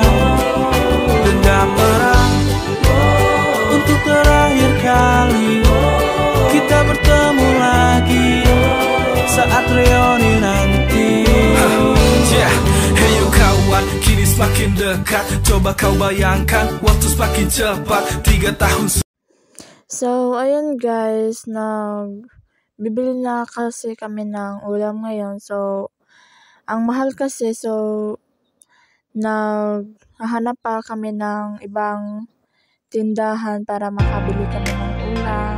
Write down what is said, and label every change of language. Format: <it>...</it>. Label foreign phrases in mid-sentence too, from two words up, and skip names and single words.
<id>Dendam perang untuk terakhir kali kita bertemu lagi saat reuni nanti. Hey yo kawan, kini semakin dekat. Coba kau bayangkan, waktu semakin cepat. 3 tahun.</id> <tl>So, ayun guys, bibili na kasi kami ng ulam ngayon. So, ang mahal kasi, so, naghahanap pa kami ng ibang tindahan para makabili kami ng ulam.</tl>